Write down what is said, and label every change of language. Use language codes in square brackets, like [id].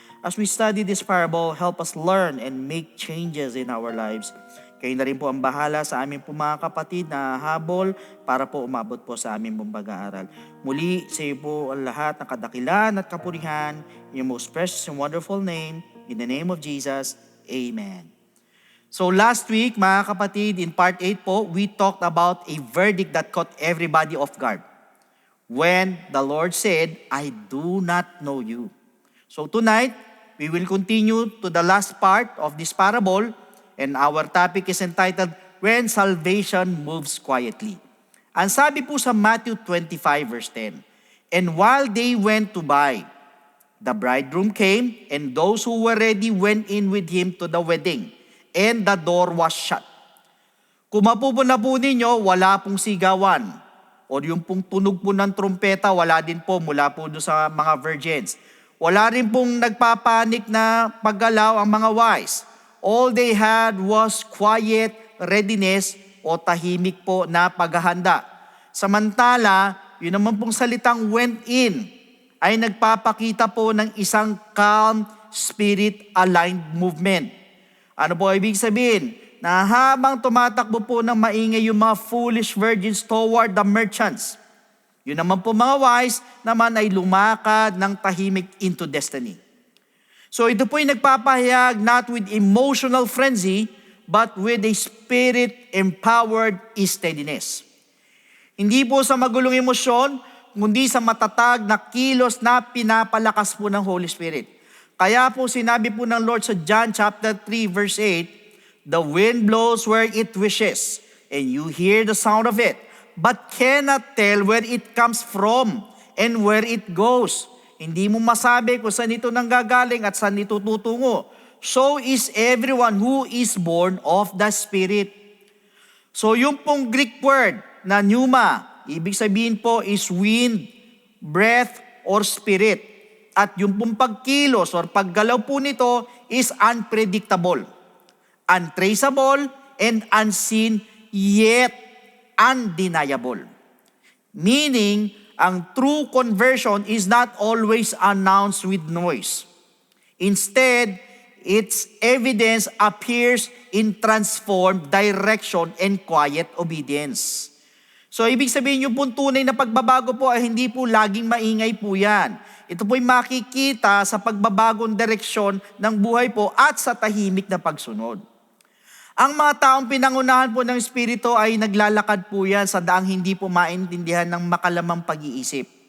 [en] As we study this parable, help us learn and make changes in our lives. [tl] Kayo na rin po ang bahala sa aming po mga kapatid na habol para po umabot po sa aming pong pag-aaral. Muli, sa iyo po ang lahat ng kadakilan at kapurihan, [en] in your most precious and wonderful name, in the name of Jesus, Amen. So last week, [tl] mga kapatid, [en] in part 8 po, we talked about a verdict that caught everybody off guard. When the Lord said, I do not know you. So tonight, we will continue to the last part of this parable, and our topic is entitled, When Salvation Moves Quietly. [tl] Ang sabi po sa Matthew 25 verse 10, [en] And while they went to buy, the bridegroom came, and those who were ready went in with him to the wedding, and the door was shut. [tl] Kung mapupuna po ninyo, wala pong sigawan. O yung pong tunog po ng trumpeta, wala din po mula po doon sa mga virgins. Wala rin pong nagpapanik na paggalaw ang mga wise. [en] All they had was quiet readiness [tl] o tahimik po na paghahanda. Samantala, yun naman pong salitang went in ay nagpapakita po ng isang [en] calm, spirit-aligned movement. [tl] Ano po ibig sabihin? Na habang tumatakbo po ng maingay yung mga foolish virgins [en] toward the merchants, [tl] yun naman po mga wise naman ay lumakad ng tahimik [en] into destiny. [tl] So ito po ay nagpapahayag [en] not with emotional frenzy, but with a spirit-empowered steadiness. [tl] Hindi po sa magulong emosyon, kundi sa matatag na kilos na pinapalakas po ng Holy Spirit. Kaya po sinabi po ng Lord sa John chapter 3 verse 8, [en] The wind blows where it wishes, and you hear the sound of it, but cannot tell where it comes from and where it goes. [tl] Hindi mo masabi kung saan ito nanggagaling at saan ito tutungo. [en] So is everyone who is born of the Spirit. [tl] So yung pong Greek word na pneuma, ibig sabihin po [en] is wind, breath, or spirit. [tl] At yung pong pagkilos or paggalaw po nito [en] is unpredictable, untraceable, and unseen, yet undeniable. Meaning, ang true conversion is not always announced with noise. Instead, its evidence appears in transformed direction and quiet obedience. [tl] So, ibig sabihin yung pong tunay na pagbabago po ay hindi po laging maingay po yan. Ito po'y makikita sa pagbabagong direksyon ng buhay po at sa tahimik na pagsunod. Ang mga taong pinangunahan po ng Espiritu ay naglalakad po yan sa daang hindi po maintindihan ng makalamang pag-iisip.